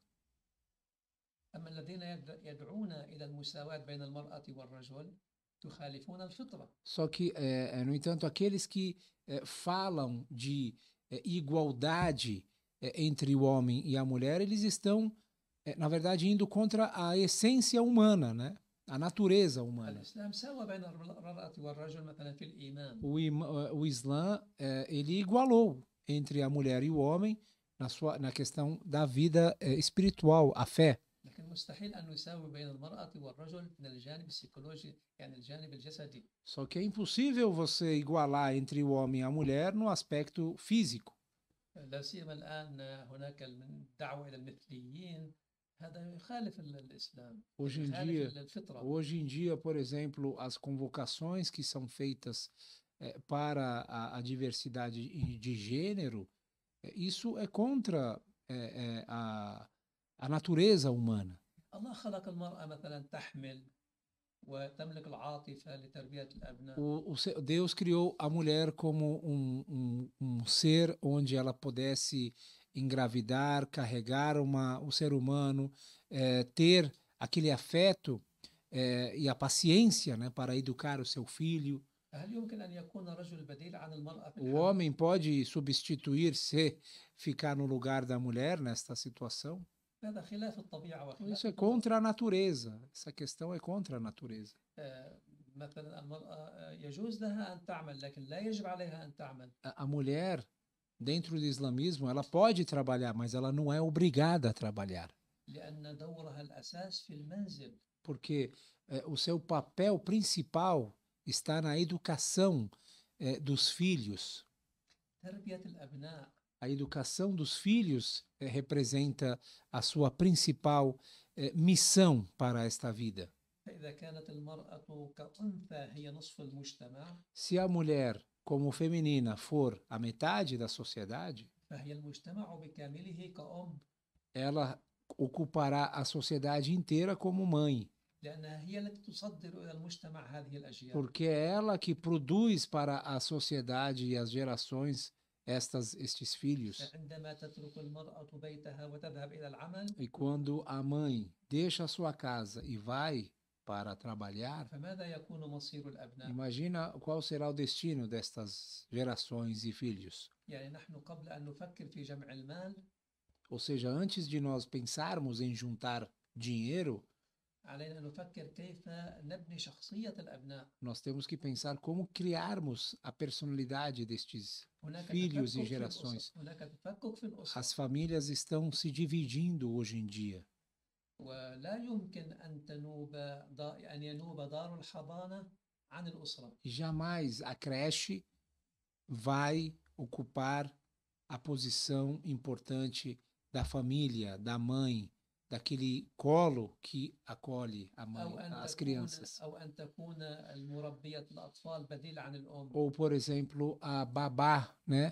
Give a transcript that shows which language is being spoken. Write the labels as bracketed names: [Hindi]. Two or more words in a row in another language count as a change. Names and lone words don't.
[Arabic] أما الذين يدعون إلى المساواة بين المرأة والرجل يخالفون الفطرة. [Portuguese] Só que, no entanto, aqueles que falam de igualdade entre o homem e a mulher, eles estão, na verdade, indo contra a essência humana, né? A natureza humana. [Arabic] الإسلام ساوى بين المرأة والرجل مثلا في الإيمان. [Portuguese] O Islã, ele igualou entre a mulher e o homem na questão da vida espiritual, a fé. [Arabic] لكن مستحيل أن يساوي بين المرأة والرجل من الجانب السيكولوجي يعني الجانب الجسدي. [Portuguese] Só que é impossível você igualar entre o homem e a mulher no aspecto físico. [Arabic] لا سيما الآن هناك الدعوة إلى المثليين هذا يخالف الإسلام يخالف الفطرة. [Portuguese] Hoje em dia, por exemplo, as convocações que são feitas para a diversidade de gênero, isso é contra a natureza humana. [Arabic] الله خلق المرأة مثلا تحمل وتملك العاطفة لتربية الأبناء. [Portuguese] Deus criou a mulher como um ser onde ela pudesse engravidar, carregar o ser humano, ter aquele afeto e a paciência, né, para educar o seu filho. [Arabic] هل يمكن أن يكون الرجل بديل عن المرأة في [Portuguese] O [Arabic] الحمل؟ [Portuguese] homem pode substituir-se, ficar no lugar da mulher nesta situação? [Arabic] هذا خلاف الطبيعة وخلاف [Portuguese] Isso é contra a natureza. Essa questão é contra a natureza. [Arabic] مثلا المرأة يجوز لها أن تعمل لكن لا يجب عليها أن تعمل. [Portuguese] A mulher, dentro do islamismo, ela pode trabalhar, mas ela não é obrigada a trabalhar. [Arabic] لأن دورها الأساس في المنزل. [Portuguese] Porque o seu papel principal está na educação dos filhos. [Arabic] تربية الأبناء. [Portuguese] A educação dos filhos representa a sua principal missão para esta vida. [Arabic] فإذا كانت المرأة كأنثى هي نصف المجتمع. [Portuguese] Se a mulher, como feminina, for a metade da sociedade, [Arabic] فهي المجتمع بكامله كأم. [Portuguese] ela ocupará a sociedade inteira como mãe. [Arabic] لأنها هي التي تصدر إلى المجتمع هذه الأجيال. [Portuguese] Porque é ela que produz para a sociedade e as gerações estes filhos. [Arabic] عندما تترك المرأة بيتها وتذهب إلى العمل. [Portuguese] E quando a mãe deixa a sua casa e vai para trabalhar, [Arabic] فماذا يكون مصير الأبناء؟ [Portuguese] imagina qual será o destino destas gerações e filhos. [Arabic] يعني نحن قبل أن نفكر في جمع المال. [Portuguese] Ou seja, antes de nós pensarmos em juntar dinheiro, [Arabic] علينا أن نفكر كيف نبني شخصية الأبناء. [Portuguese] nós temos que pensar como criarmos a personalidade destes filhos e gerações. [Arabic] هناك تفكك في الأسرة. [Portuguese] As famílias estão se dividindo hoje em dia. [Arabic] ولا يمكن أن ينوب دار الحضانة عن الأسرة. [Portuguese] Jamais a creche vai ocupar a posição importante da família, da mãe, daquele colo que acolhe a mãe, as crianças. Ou, por exemplo, a babá, né?